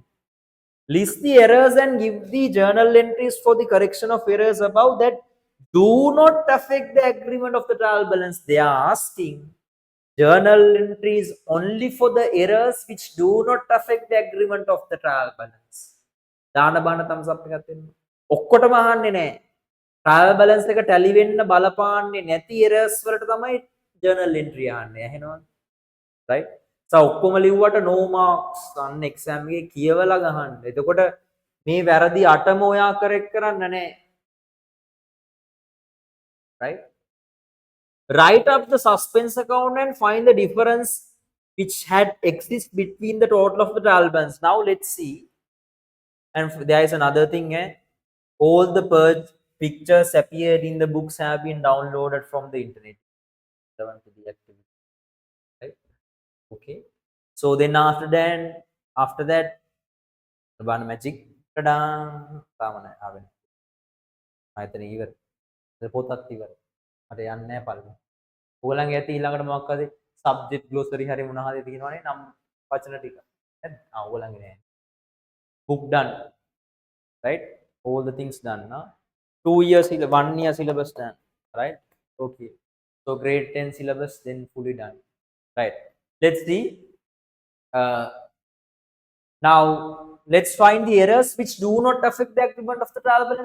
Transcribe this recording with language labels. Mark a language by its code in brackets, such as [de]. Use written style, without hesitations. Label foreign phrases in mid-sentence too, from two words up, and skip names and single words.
[en] List the errors and give the journal entries for the correction of errors above that do not affect the agreement of the trial balance. They are asking journal entries only for the errors which do not affect the agreement of the trial balance. [si] දාන බාන [en] thumbs up [si] එකක් දෙන්න. ඔක්කොටම අහන්නේ නැහැ. [en] trial balance [si] එක tally වෙන්න බලපාන්නේ නැති errors වලට තමයි [en] journal entry [si] අහන්නේ. ඇහෙනවද? right? So ඔක්කොම ලිව්වට [en] no marks [si] අන්න exam එකේ කියවලා ගහන්න. එතකොට මේ වැරදි 8ම ඔයා correct කරන්න නැහැ. [en] Right? Write up the suspense account and find the difference which had exist between the total of the trial balance. Now let's see. And there is another thing. All the purge pictures appeared in the books have been downloaded from the internet. Right? Okay. So then after that, one magic. Ta-da! [si] ආයතන ඉවර. පොතත් ඉවර. මට යන්නේ නැහැ පල්ලෙහාට. ඕගොල්ලන්ගේ ඇති ඊළඟට මොකක්ද [en] subject glossary [si] හරි මොනවා හරි තියෙනවනේ නම් වචන ටික. නේද? ඕගොල්ලන්ගේ නෑ. [en] book done. Right? All the things done. 2 years, 1 year syllabus done. Right? Okay. So grade 10 syllabus then fully done. Right? Let's see. Now let's find the errors which do not affect the agreement of the trial balance.